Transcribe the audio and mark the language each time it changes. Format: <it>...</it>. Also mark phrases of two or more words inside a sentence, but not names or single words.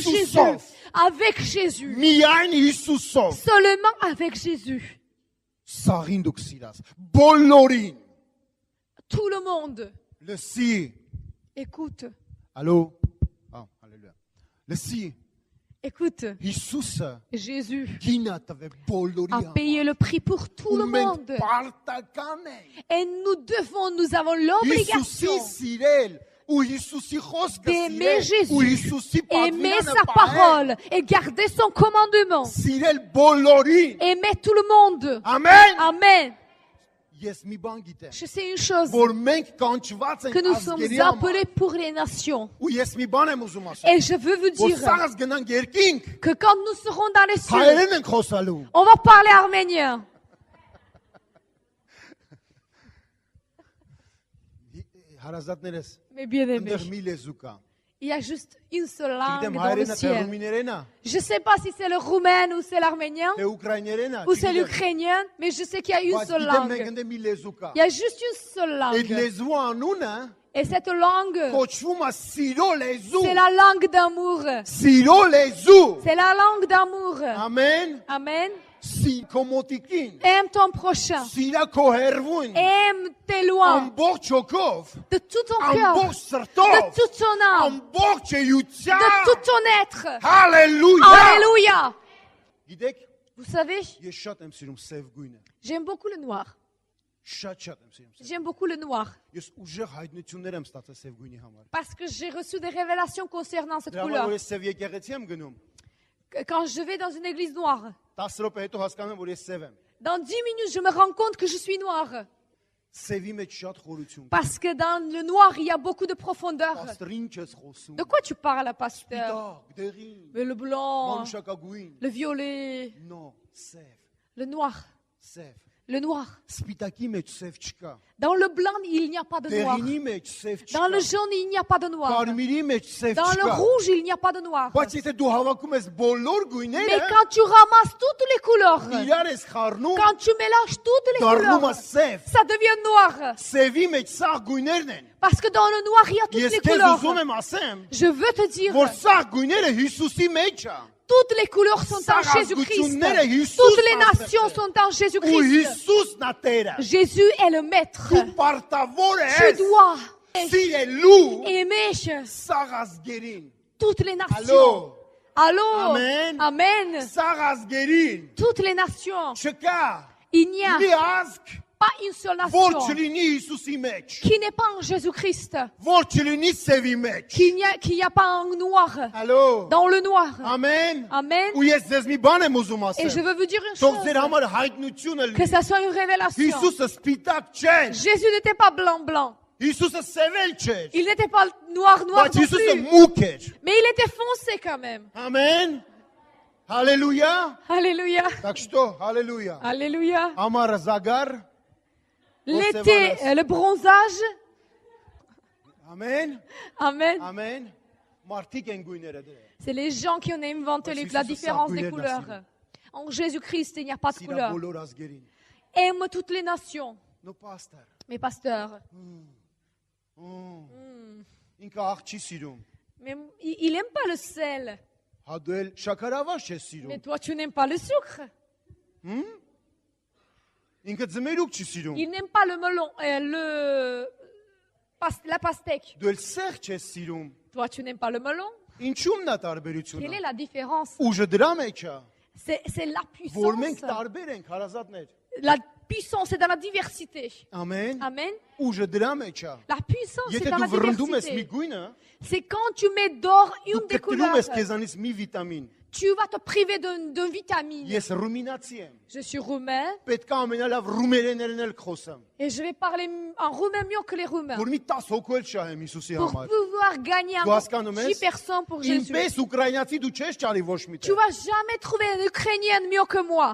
<hy>Հիսուսով։</hy> <fr>Jésus, avec Jésus,</fr> <hy>Միայն Հիսուսով։</hy> <fr>seulement avec Jésus.</fr> <hy>Սաղին դուք սիրած։ Բոլորին։</hy> <fr>Tout le monde,</fr> <hy>Լսի։</hy> <fr>écoute,</fr> <hy>Allô։ Հալելույա։ Լսի։</hy> <fr>écoute,</fr> <hy>Հիսուսը</hy> <fr>Jésus</fr> <hy>գինա տվե բոլորի</hy> <fr>a payé le prix pour tout le monde.</fr> <hy>Պարտական ենք։</hy> <fr>Et nous avons</fr> <hy>Հիսուսի</hy> <fr>l'obligation</fr> <hy>սիրել ու Հիսուսի խոսքը</hy> <fr>d'aimer</fr> <hy>սիրել ու Հիսուսի</hy> <fr>Jésus, aimer</fr> <hy>պատվիրանը</hy> <fr>sa parole et garder son commandement.</fr> <hy>Սիրել բոլորին։</hy> <fr>Aimer tout le monde.</fr> <hy>Ամեն։</hy> <fr>Amen.</fr> <hy>Ես մի բան գիտեմ,</hy> <fr>Je sais une chose,</fr> <hy>որ մենք կանչված</hy> <fr>que</fr> <hy>ենք</hy> <fr>nous sommes</fr> <hy>ազգերի համար։</hy> <fr>appelés pour les nations.</fr> <hy>Ու ես մի բան եմ ուզում ասել,</hy> <fr>Et je veux vous</fr> <hy>որ</hy> <fr>dire</fr> <hy>սաղս գնանք երկինք,</hy> <fr>que quand nous serons dans les cieux,</fr> <hy>հայերեն ենք խոսալու։</hy> <fr>on va parler arménien.</fr> <hy>Հարազատներս,</hy> <fr>Mais bien aimé,</fr> <hy>այնտեղ մի լեզու կա։</hy> <fr>il y a juste une seule langue</fr> <hy>Գիտեմ</hy> <fr>dans le</fr> <hy>հայերենը թե</hy> <fr>ciel.</fr> <hy>ռումիներենա,</hy> <fr>Je ne sais pas si c'est le roumain ou c'est l'arménien</fr> <hy>թե ուկրաիներենա,</hy> <fr>ou c'est l'ukrainien, mais je sais qu'il y a une</fr> <hy>բայց</hy> <fr>seule</fr> <hy>գիտեմ մենք</hy> <fr>langue.</fr> <hy>ընդ մի լեզու կա։</hy> <fr>Il y a juste une seule</fr> <hy>Այդ</hy> <fr>langue.</fr> <hy>լեզու անունը</hy> <fr>Et cette langue,</fr> <hy>կոչվում է սիրո լեզու։</hy> <fr>c'est la langue d'amour.</fr> <hy>Սիրո լեզու։</hy> <fr>C'est la langue d'amour.</fr> <hy>Ամեն։</hy> <fr>Amen. Սի կոմոտիկին։ Aime ton prochain.</fr> <hy>Սիրա քո հերվուն։</hy> <fr>Aime tes lois</fr> <hy>Ամբողջ հոգով,</hy> <fr>de tout ton cœur,</fr> <hy>ամբողջ</hy> <fr>de</fr> <hy>սրտով,</hy> <fr>toute ton âme,</fr> <hy>ամբողջ</hy> <fr>de</fr> <hy>էությամբ։</hy> <fr>tout ton être.</fr> <hy>Հալելույա։</hy> <fr>Alléluia.</fr> <hy>Գիտեք,</hy> <fr>Vous savez,</fr> <hy>ես շատ եմ սիրում սև գույնը։</hy> <fr>j'aime beaucoup le noir.</fr> <hy>Շատ եմ sիրում սև։</hy> <fr>J'aime beaucoup le noir.</fr> <hy>Ես ուժեղ հայտնություններ եմ ստացել սև գույնի համար։</hy> <fr>Parce que j'ai reçu des révélations concernant cette</fr> <hy>Դրա համար</hy> <fr>couleur.</fr> <hy>որ ես սև եկեղեցի եմ գնում,</hy> <fr>Quand je vais dans une église noire,</fr> <hy>10 րոպե հետո հասկանում եմ, որ ես սև եմ։</hy> <fr>dans 10 minutes, je me rends compte que je suis noire.</fr> <hy>Սևի մեջ շատ խորություն կա։</hy> <fr>Parce que dans le noir, il y a beaucoup de profondeur.</fr> <hy>Աստր ինչ ես խոսում։</hy> <fr>De quoi tu parles, pasteur?</fr> <hy>Դակ, դեղին,</hy> <fr>Mais le blanc,</fr> <hy>մանուշակագույն։</hy> <fr>le violet,</fr> <hy>No, սև։</hy> <fr>Le noir.</fr> <hy>Սև։</hy> <fr>Le noir.</fr> <hy>Սպիտակի մեջ սև չկա։</hy> <fr>Dans le blanc, il n'y a pas de noir.</fr> <hy>Դեղինի մեջ սև</hy> <fr>Dans le</fr> <hy>չկա։</hy> <fr>jaune, il n'y a pas de noir.</fr> <hy>Կարմիրի մեջ սև</hy> <fr>Dans le</fr> <hy>չկա։</hy> <fr>rouge, il n'y a pas de noir.</fr> <hy>Բայց եթե դու հավաքում ես բոլոր</hy> <fr>Mais</fr> <hy>գույները,</hy> <fr>quand tu ramasses toutes les couleurs,</fr> <hy>իրար ես խառնում,</hy> <fr>quand tu mélanges toutes les</fr> <hy>դառնում է</hy> <fr>couleurs,</fr> <hy>սև։</hy> <fr>ça devient noir.</fr> <hy>Սևի մեջ սաղ գույներն են։</hy> <fr>Parce que dans le noir, il y a toutes</fr> <hy>Ես</hy> <fr>les</fr> <hy>քեզ</hy> <fr>couleurs.</fr> <hy>ուզում եմ ասեմ,</hy> <fr>Je veux te dire,</fr> <hy>որ սաղ գույները Հիսուսի մեջ է։</hy> <fr>toutes les couleurs sont en Jésus-Christ. Toutes les nations sont en</fr> <hy>Ու</hy> <fr>Jésus-Christ.</fr> <hy>Հիսուսն է Տերը։</hy> <fr>Jésus est le maître.</fr> <hy>Դու պարտավոր</hy> <fr>Tu</fr> <hy>ես</hy> <fr>dois</fr> <hy>սիրելու</hy> <fr>aimer</fr> <hy>սաղ ազգերին։</hy> <fr>toutes les nations. Allô? Allô? Amen. Amen.</fr> <hy>Սաղ ազգերին։</hy> <fr>Toutes les nations.</fr> <hy>Չկա</hy> <fr>Il n'y a</fr> <hy>մի ազգ,</hy> <fr>pas une seule</fr> <hy>որ</hy> <fr>nation</fr> <hy>չլինի Հիսուսի մեջ,</hy> <fr>qui n'est pas en Jésus-Christ,</fr> <hy>որ չլինի սևի մեջ։</hy> <fr>qu'il n'y a pas en noir, Allô? dans le noir. Amen. Amen.</fr> <hy>Ու ես ձեզ մի բան եմ ուզում</hy> <fr>Et je</fr> <hy>ասել։</hy> <fr>veux vous dire une</fr> <hy>Թող</hy> <fr>chose,</fr> <hy>ձեր համար հայտնությունը</hy> <fr>que</fr> <hy>լինի։</hy> <fr>ça soit une révélation.</fr> <hy>Հիսուսը սպիտակ չէ։</hy> <fr>Jésus n'était pas blanc.</fr> <hy>Հիսուսը սևել չէ։</hy> <fr>Il n'était pas noir non</fr> <hy>Բայց Հիսուսը</hy> <fr>plus.</fr> <hy>մուկ էր։</hy> <fr>Mais il était foncé quand même.</fr> <ru>Amen. Аллилуйя.</ru> <fr>Alléluia.</fr> <ru>Так что, аллилуйя.</ru> <fr>Alléluia. Амара Загар. L'été, le bronzage. Amen. Amen. Amen.</fr> <hy>Մարդիկ են գույները դրել։</hy> <fr>C'est les gens qui ont inventé la différence des couleurs. En Jésus-Christ, il n'y a pas de</fr> <hy>Սիրա</hy> <fr>couleur.</fr> <hy>բոլոր ազգերին։</hy> <fr>Aime toutes les nations.</fr> <hy>Նո պաստար։</hy> <fr>Mes pasteurs.</fr> <hy>Ինքը աղ չի սիրում։</hy> <fr>Mais il n'aime pas le sel.</fr> <hy>Հա դու էլ շաքարավազ չես</hy> <fr>Mais</fr> <hy>սիրում։</hy> <fr>toi, tu n'aimes pas le sucre.</fr> <hy>Ինքը ձմերուկ չի սիրում։</hy> <fr>Il n'aime pas le melon, la pastèque.</fr> <hy>Դու էլ սեղ չես sիրում։</hy> <fr>Toi, tu n'aimes pas le melon.</fr> <hy>Ինչու՞մն է</hy> <fr>Quelle</fr> <hy>տարբերությունը։</hy> <fr>est la différence?</fr> <hy>Ուժը դրա մեջ է,</hy> <fr>C'est la</fr> <hy>որ մենք</hy> <fr>puissance.</fr> <hy>տարբեր ենք, հարազատներ։</hy> <fr>La puissance, c'est dans la diversité.</fr> <hy>Ամեն։</hy> <fr>Amen.</fr> <hy>Ուժը դրա մեջ է։</hy> <fr>La puissance, c'est</fr> <hy>Եթե</hy> <fr>dans la</fr> <hy>դու վռնդում ես մի</hy> <fr>diversité.</fr> <hy>գույնը,</hy> <fr>C'est quand tu mets d'or</fr> <hy>դու</hy> <fr>une des</fr> <hy>կտրում</hy> <fr>couleurs,</fr> <hy>ես քեզանից մի վիտամին։</hy> <fr>tu vas te priver d'un vitamine.</fr> <hy>Ես ռումինացի եմ։</hy> <fr>Je suis roumain</fr> <hy>Պետք է ամենալավ ռումերեներն էլ խոսեմ։</hy> <fr>et je vais parler en roumain mieux que les roumains.</fr> <hy>Որ մի 10 հոգու էլ շահեմ Հիսուսի</hy> <fr>Pour</fr> <hy>համար։</hy> <fr>pouvoir gagner</fr> <hy>Դու հասկանում</hy> <fr>10</fr> <hy>ես։</hy> <fr>personnes pour Jésus.</fr> <hy>Ինպես ուկրաինացի դու չես ճարի ոչ մի</hy> <fr>Tu</fr> <hy>տեղ։</hy> <fr>vas jamais trouver un Ukrainien mieux que moi.</fr>